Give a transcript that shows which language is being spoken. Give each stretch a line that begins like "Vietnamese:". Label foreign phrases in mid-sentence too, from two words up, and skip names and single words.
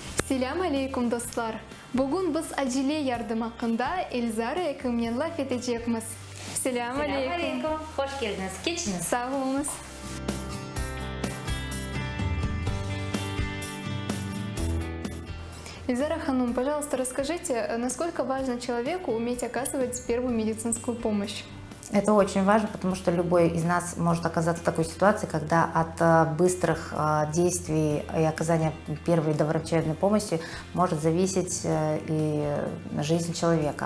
Arabic: السلام عليكم
Crimean Tatar: dostlar. Bugün biz acile yardım hakkında Elzara ekimden laf edecekmiz.
Arabic: السلام عليكم.
Crimean Tatar: Hoş geldiniz. Geçiniz. Sağ olunuz.
Russian: Эльзара Ханум, пожалуйста, расскажите, насколько важно человеку уметь оказывать первую медицинскую помощь? Это очень важно, потому что любой из нас может оказаться в такой ситуации, когда от быстрых действий и оказания первой доврачебной помощи может зависеть и жизнь человека.